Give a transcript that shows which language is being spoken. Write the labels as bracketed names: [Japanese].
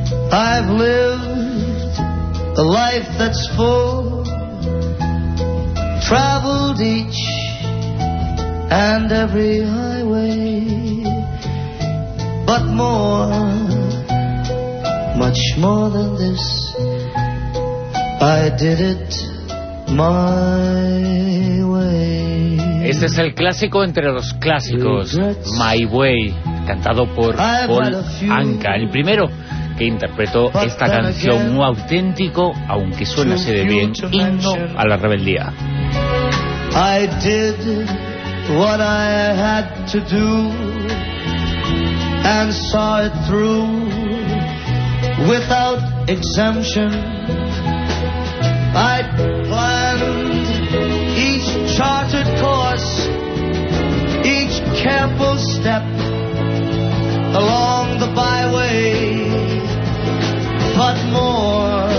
[English] I've lived a life that's full, traveled each and every highway, but more, much more than this, I did it my way. [Spanish] Este es el clásico entre los clásicos, My Way, cantado por Paul Anka, el primero que interpretó esta canción, un auténtico, aunque suena así de bien, himno a la rebeldía. [English] I did what I had to do, and saw it through without exemption. I planned each charted course, each careful step along the byway, but more.